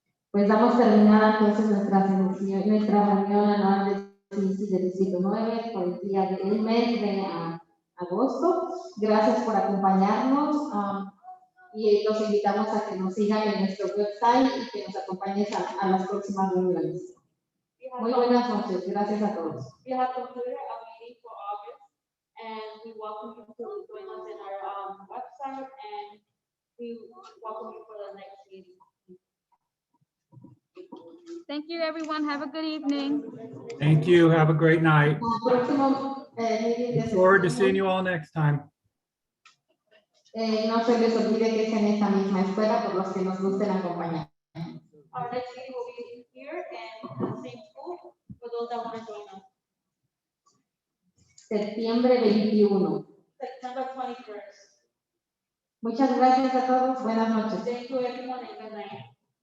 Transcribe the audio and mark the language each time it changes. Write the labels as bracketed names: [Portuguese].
[Spanish] Pues damos terminada entonces nuestra reunión anual del Distrito 9 por el día del mes de agosto. Gracias por acompañarnos y los invitamos a que nos sigan en nuestro website y que nos acompañen a las próximas reuniones. Muy buenas noches. Gracias a todos. [English] We have concluded our meeting for August, and we welcome you to join us in our website, and we welcome you for the next meeting. Thank you, everyone. Have a good evening. Thank you. Have a great night. [Spanish] Próximo meeting [English] Look forward to seeing you all next time. [Spanish] No se les olvide que es en esta misma escuela por los que nos gusten acompañar. [English] Our next meeting will be here and in the same school for those that want to join us. [Spanish] Septiembre 21. [English] September 21st. [Spanish] Muchas gracias a todos. Buenas noches. [English] Thank you, everyone, and good night.